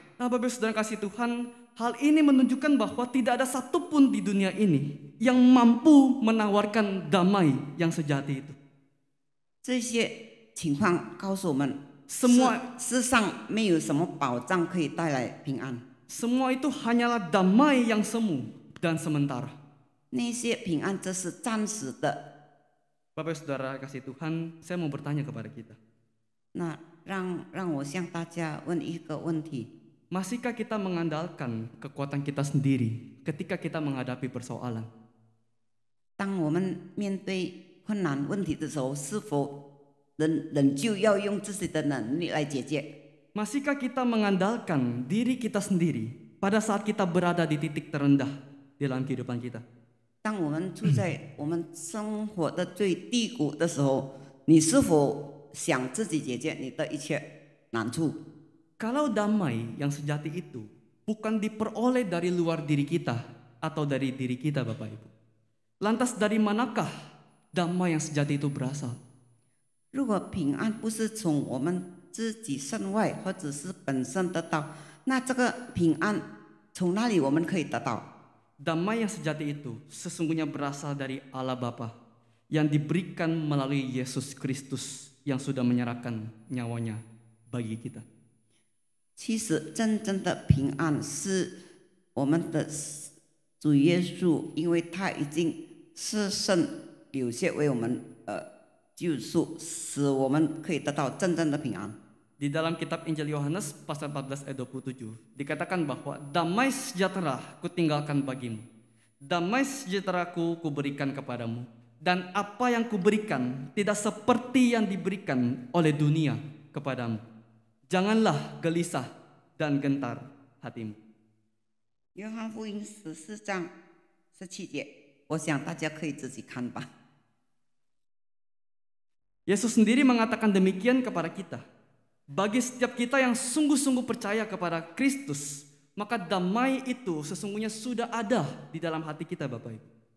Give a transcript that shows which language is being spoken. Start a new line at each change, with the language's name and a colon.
Indonesian: Nah Bapak Saudara kasih Tuhan, hal ini menunjukkan bahwa tidak ada satupun di dunia ini yang mampu menawarkan damai yang sejati itu.
Chinese: 这些情况告诉我们， 世上没有什么保障可以带来平安。
Indonesian: Semua itu hanyalah damai yang semu dan sementara.
Chinese: 那些平安这是暂时的。
Indonesian: Bapak Saudara kasih Tuhan, saya mau bertanya kepada kita.
Chinese: 那让我向大家问一个问题：
Indonesian: Masihkah kita mengandalkan kekuatan kita sendiri ketika kita menghadapi persoalan?
Chinese: 当我们面对困难问题的时候，是否仍旧要用自己的能力来解决？
Indonesian: Masihkah kita mengandalkan diri kita sendiri pada saat kita berada di titik terendah dalam kehidupan kita?
Chinese: 当我们处在我们生活的最低谷的时候，你是否想自己解决你的一切难处？
Indonesian: Kalau damai yang sejati itu bukan diperoleh dari luar diri kita atau dari diri kita Bapak Ibu, lantas dari manakah damai yang sejati itu berasal?
Chinese: 如果平安不是从我们自己身外或者是本身得到，那这个平安从哪里我们可以得到？
Indonesian: Damai yang sejati itu sesungguhnya berasal dari Allah Bapa yang diberikan melalui Yesus Kristus yang sudah menyerahkan nyawanya bagi kita.
Chinese: 其实真正的平安是我们的主耶稣，因为他已经是圣流血为我们救赎，使我们可以得到真正的平安。
Indonesian: Di dalam kitab Injil Yohanes pasal 14 ayat 27 dikatakan bahwa damai sejahtera kutinggalkan bagimu, damai sejahteraku kuberikan kepadamu, dan apa yang kuberikan tidak seperti yang diberikan oleh dunia kepadamu. Janganlah gelisah dan gentar hatimu.
Chinese: 约翰福音14章17节，我想大家可以自己看吧。
Indonesian: Yesus sendiri mengatakan demikian kepada kita. Bagi setiap kita yang sungguh-sungguh percaya kepada Kristus, maka damai itu sesungguhnya sudah ada di dalam hati kita, Bapak Ibu.